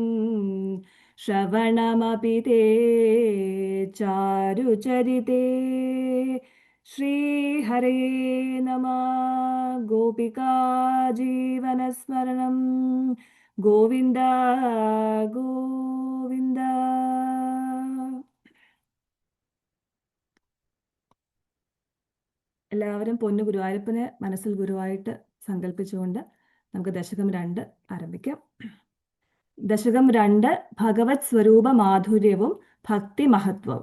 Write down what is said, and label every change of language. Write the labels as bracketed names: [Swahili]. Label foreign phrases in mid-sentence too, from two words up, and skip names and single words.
[Sanskrit] श्रवणमपि ते चारुचरिते श्रीहरे नमः गोपिका जीवनस्मरणं गोविन्द गोविन्द [Malayalam] എല്ലാവരും പൊന്നു ഗുരുവായൂരപ്പനെ മനസ്സിൽ ഗുരുവായിട്ട് സങ്കല്പിച്ചുകൊണ്ട് നമുക്ക് ദശകം 2 ആരംഭിക്കാം. ദശകം 2 ഭഗവത് സ്വരൂപ മാധുര്യവും ഭക്തി മഹത്വവും.